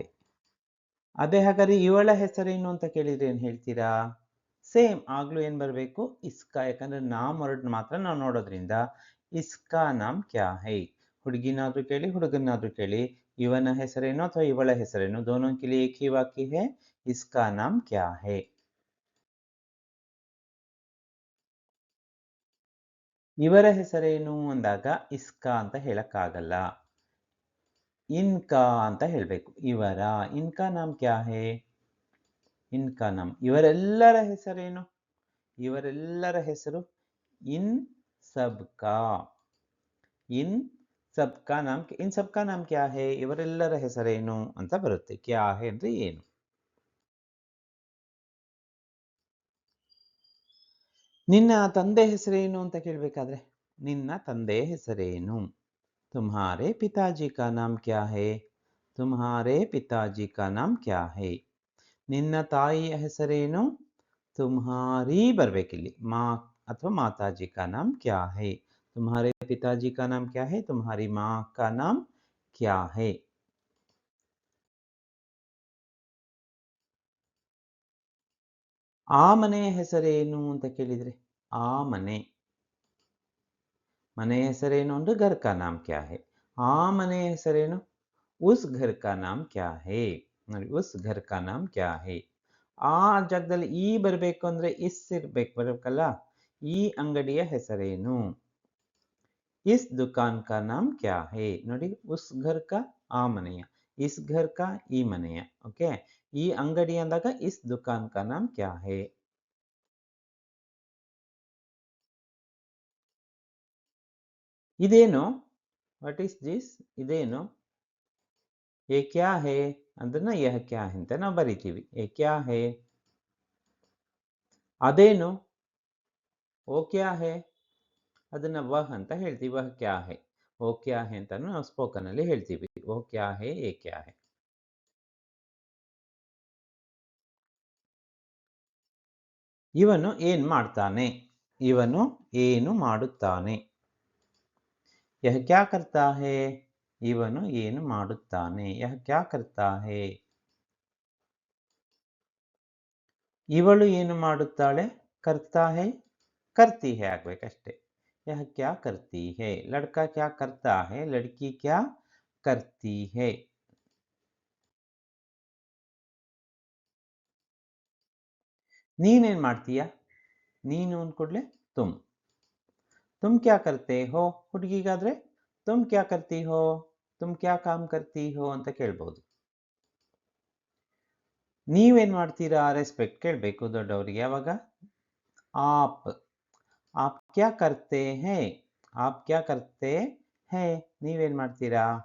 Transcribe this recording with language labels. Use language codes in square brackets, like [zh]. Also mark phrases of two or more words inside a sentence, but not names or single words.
[kn] ಅದೇ ಹಾಗಾದ್ರೆ ಇವಳ ಹೆಸರೇನು ಅಂತ ಕೇಳಿದ್ರೆ ಏನ್ ಹೇಳ್ತೀರಾ? ಸೇಮ್ ಆಗ್ಲೂ ಏನ್ ಬರಬೇಕು, ಇಸ್ಕಾ. ಯಾಕಂದ್ರೆ ನಾಮ್ ವರ್ಡ್ ಮಾತ್ರ ನಾವು ನೋಡೋದ್ರಿಂದ [hi] इसका नाम क्या है. [kn] ಹುಡುಗಿನಾದ್ರೂ ಕೇಳಿ ಹುಡುಗನಾದ್ರೂ ಕೇಳಿ, ಇವನ ಹೆಸರೇನು ಅಥವಾ ಇವಳ ಹೆಸರೇನು, [hi] दोनों के लिए एक ही वाक्य है, इसका नाम क्या है. [kn] ಇವರ ಹೆಸರೇನು ಅಂದಾಗ ಇಸ್ಕಾ ಅಂತ ಹೇಳಕ್ಕಾಗಲ್ಲ, ಇನ್ಕಾ ಅಂತ ಹೇಳ್ಬೇಕು. [hi] ಇವರ, इनका नाम क्या है. इनका नाम, [kn] ಇವರೆಲ್ಲರ ಹೆಸರೇನು, ಇವರೆಲ್ಲರ ಹೆಸರು [hi] इन सबका. इन सबका नाम, इन सबका नाम क्या है, [kn] ಇವರೆಲ್ಲರ ಹೆಸರೇನು ಅಂತ ಬರುತ್ತೆ. [hi] क्या है [kn] ಅಂದ್ರೆ ಏನು. ನಿನ್ನ ತಂದೆ ಹೆಸರೇನು ಅಂತ ಕೇಳಬೇಕಾದ್ರೆ ನಿನ್ನ ತಂದೆ ಹೆಸರೇನು. [hi] तुम्हारे पिताजी का नाम क्या है. तुम्हारे पिताजी का नाम क्या है. [kn] ನಿನ್ನ ತಾಯಿಯ ಹೆಸರೇನು, तुम्हारी ಬರಬೇಕಿಲ್ಲಿ. [hi] ಮಾ ಅಥವಾ ಮಾತಾಜಿ का नाम क्या है. तुम्हारे पिताजी का नाम क्या है, तुम्हारी माँ का नाम क्या है. [kn] ಆ ಮನೆಯ ಹೆಸರೇನು ಅಂತ ಕೇಳಿದ್ರೆ, ಆ ಮನೆ, ಮನೆಯ ಹೆಸರೇನು ಅಂದ್ರೆ [hi] घर का नाम क्या है. [kn] ಆ ಮನೆಯ ಹೆಸರೇನು, [hi] उस घर का नाम क्या है. ನೋಡಿ, उस घर का नाम क्या है. [kn] ಆ ಜಾಗದಲ್ಲಿ ಈ ಬರಬೇಕು ಅಂದ್ರೆ ಇಸ್ ಬರಬೇಕಲ್ಲ. ಈ ಅಂಗಡಿಯ ಹೆಸರೇನು, [hi] इस दुकान का नाम क्या है. [kn] ನೋಡಿ, [hi] उस घर का [kn] ಆ ಮನೆಯ, [hi] इस घर का [kn] ಈ ಮನೆಯ. [hi] ಓಕೆ, [kn] ಈ ಅಂಗಡಿ ಅಂದಾಗ [hi] इस दुकान का नाम क्या है. [kn] ಇದೇನು, [en] what is this, [kn] ಇದೇನು. [hi] ये क्या है ಅದನ್ನ यह क्या है [kn] ಅಂತ ನಾವು ಬರಿತೀವಿ. [hi] ये क्या है. [kn] ಅದೇನು, [hi] वो क्या है [kn] ಅದನ್ನ ವಹ ಅಂತ ಹೇಳ್ತೀವಿ. [hi] वह क्या है, ओ क्या है [kn] ಅಂತಾನು ನಾವು ಸ್ಪೋಕನ್ ಅಲ್ಲಿ ಹೇಳ್ತೀವಿ. [hi] ओ क्या है, ए क्या है. [kn] ಇವನು ಏನ್ ಮಾಡ್ತಾನೆ, ಇವನು ಏನು ಮಾಡುತ್ತಾನೆ. [hi] यह क्या करता है, [kn] ಇವನು ಏನು ಮಾಡುತ್ತಾನೆ. [hi] यह क्या करता है. [kn] ಇವಳು ಏನು ಮಾಡುತ್ತಾಳೆ, [hi] करता है, करती है [kn] ಆಗ್ಬೇಕಷ್ಟೇ. [hi] यह क्या करती है. लड़का क्या करता है, लड़की क्या करती है. [kn] ನೀನೇನ್ ಮಾಡ್ತೀಯ, ನೀನು ಅಂದ್ಕೂಡ್ಲೆ ತುಮ್. [hi] तुम क्या करते हो ಹುಡುಗಿಗಾದ್ರೆ तुम क्या करती हो, तुम क्या काम करती हो [kn] ಅಂತ ಕೇಳ್ಬೋದು. ನೀವೇನ್ ಮಾಡ್ತೀರಾ, ರೆಸ್ಪೆಕ್ಟ್ ಕೇಳಬೇಕು ದೊಡ್ಡವರಿಗೆ. [hi] ಯಾವಾಗ आप, आप क्या करते है, आप क्या करते है, [kn] ನೀವೇನ್ ಮಾಡ್ತೀರಾ.